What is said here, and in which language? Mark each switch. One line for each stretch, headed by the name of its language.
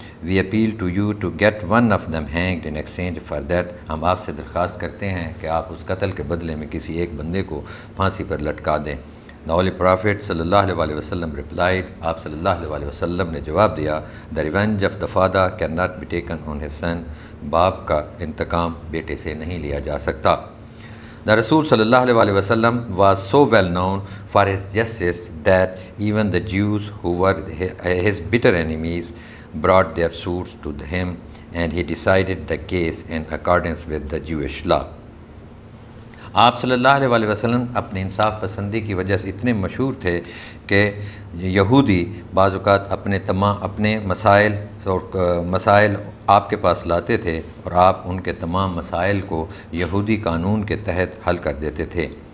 English: We appeal to you to get one of them hanged in exchange for that،
Urdu: ہم آپ سے درخواست کرتے ہیں کہ آپ اس قتل کے بدلے میں کسی ایک بندے کو پھانسی پر لٹکا دیں.
English: The Holy Prophet
Urdu: صلی اللہ علیہ وسلم
English: replied،
Urdu: آپ صلی اللہ علیہ وسلم نے جواب دیا،
English: The revenge of the father cannot be taken on his son،
Urdu: باپ کا انتقام بیٹے سے نہیں لیا جا سکتا.
English: The Rasul sallallahu alaihi wasallam was so well known for his justice that even the Jews who were his bitter enemies brought their suits to him, and he decided the case in accordance with the Jewish law.
Urdu: آپ صلی اللہ علیہ وسلم اپنی انصاف پسندی کی وجہ سے اتنے مشہور تھے کہ یہودی بعض اوقات اپنے مسائل آپ کے پاس لاتے تھے، اور آپ ان کے تمام مسائل کو یہودی قانون کے تحت حل کر دیتے تھے.